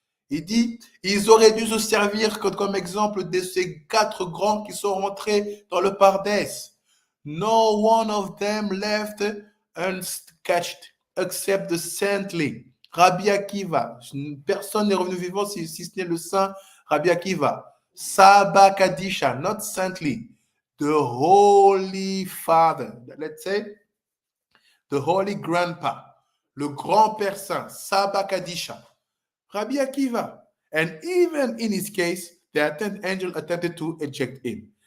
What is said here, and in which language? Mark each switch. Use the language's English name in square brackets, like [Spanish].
[French] Il dit, ils auraient dû se servir comme exemple de ces 4 grands qui sont rentrés dans le Pardes. [English] No one of them left uncatched except the saintly. [French] Rabbi Akiva, personne n'est revenu vivant si ce n'est le saint Rabbi Akiva. [English] Saba Kadisha, not saintly. The Holy Father, let's say, the Holy Grandpa, [French] le grand-père saint, [English] Saba Kadisha, Rabbi Akiva. And even in his case, the angel attempted to eject him.